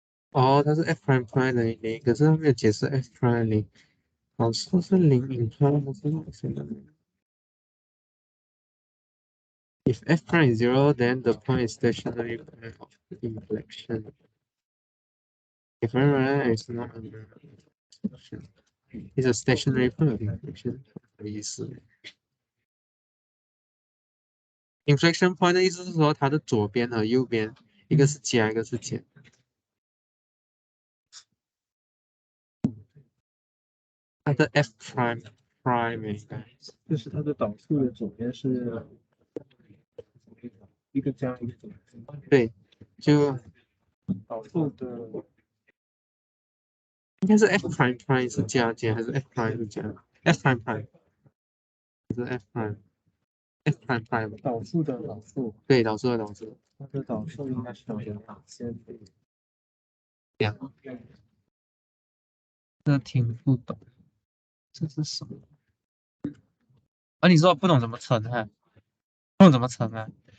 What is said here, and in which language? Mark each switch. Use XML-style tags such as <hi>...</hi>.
<zh>哦，它是 f prime prime 等于零，可是它没有解释 f prime 零，导数是零 imply 它是什么？</zh> <en>If f prime is 0, then the point is stationary point of inflection. If f is not an inflection, it's a stationary point of inflection.</en> <zh>什么意思？inflection point 的意思是说它的左边和右边，一个是加，一个是减。它的 f prime prime 应该就是它的导数的左边是一个加一个减。对，就导数的应该是 f prime prime 是加减还是 f prime 是加？f prime prime 还是 f prime？f prime prime 导数的导数，对，导数的导数。它的导数应该是等于哪些？这听不懂，这是什么？啊，你说不懂怎么乘啊？不懂怎么乘啊？</zh>